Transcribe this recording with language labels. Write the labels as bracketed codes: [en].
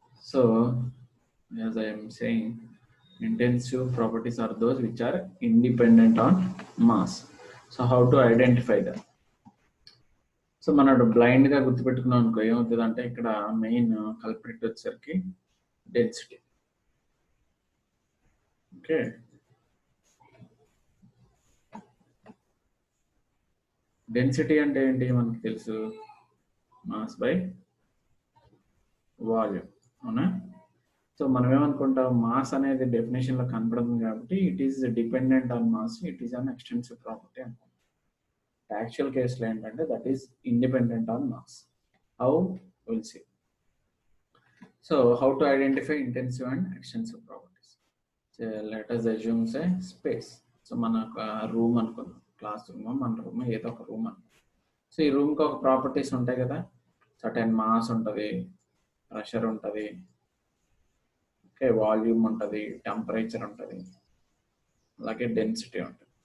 [en] So as I am saying, intensive properties are those which are independent on mass. So how to identify them? [te] So మనం బ్లైండ్గా గుర్తుపెట్టుకున్నాం అనుకో ఏమవుతుంది అంటే ఇక్కడ main culprit వచ్చేసరికి density. Okay, density అంటే ఏంటి మనకు తెలుసు, మాస్ బై వాల్యూమ్, అవునా? సో మనం ఏమనుకుంటాం, మాస్ అనేది డెఫినేషన్ లో కనపడుతుంది కాబట్టి [en] it is dependent on mass, it is an extensive property [te] అనుకుంటాం. యాక్చువల్ కేసులో ఏంటంటే [en] That is independent on mass. How will see. So how to identify intensive and extensive properties. Let us assume say space. [te] So మన room అనుకుందాం, class room, మన room, ఏదో ఒక room అనుకుందాం. So ఈ రూమ్కి ఒక ప్రాపర్టీస్ ఉంటాయి కదా, సర్టెన్ మాస్ ఉంటుంది, ప్రెషర్ ఉంటుంది, ఓకే, వాల్యూమ్ ఉంటుంది, టెంపరేచర్ ఉంటుంది, అలాగే డెన్సిటీ ఉంటుంది.